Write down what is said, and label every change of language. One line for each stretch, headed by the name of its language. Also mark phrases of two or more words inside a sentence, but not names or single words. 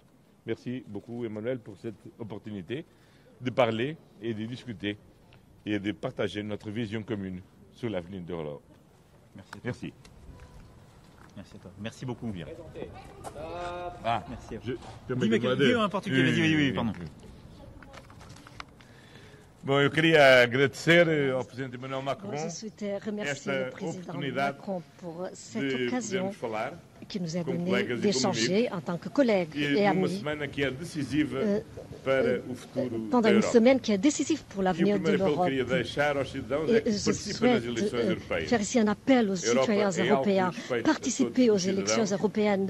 French: Merci beaucoup, Emmanuel, pour cette opportunité de parler et de discuter et de partager notre vision commune sur l'avenir de l'Europe. Merci. Merci à toi. Merci beaucoup. Bien. Merci à vous. Dis en portugais, vas-y, oui, pardon.
Portuguese: Bom, eu queria agradecer ao Presidente Emmanuel Macron
French: je souhaitais remercier le président Macron pour cette occasion qui nous a donné d'échanger en tant que collègues et amis pendant une semaine qui est décisive pour l'avenir de l'Europe. Et je souhaite faire ici un appel aux citoyens européens, participer aux élections européennes.